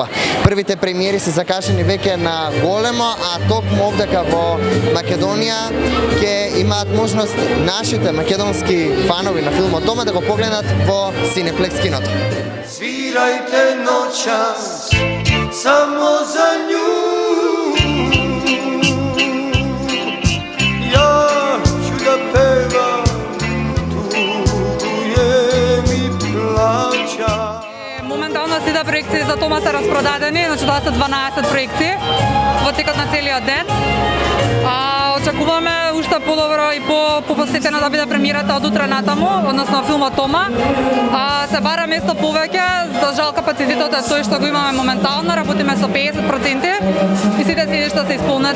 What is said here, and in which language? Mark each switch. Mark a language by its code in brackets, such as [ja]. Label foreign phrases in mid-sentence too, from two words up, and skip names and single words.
[mk] Првите премиери се закашени веќе на големо, а токму овдека во Македонија ќе имаат можност нашите македонски фанови на филмот Тома да го погледнат во Cineplex киното. [sr] Свирајте ночас само за нju. Ja ću da pevam, tugujem i plaćam. [mk] Моментално сите проекции за Тома се распродадени, значи тоа се 12 проекции во текот на целиот ден. Очекуваме уште подобро и посетена да биде премиерата од утре натаму, односно филмот Тома. Се бара место повеќе, за жал капацитетот е тој што го имаме моментално, работиме со 50% и сите седишта се исполнети.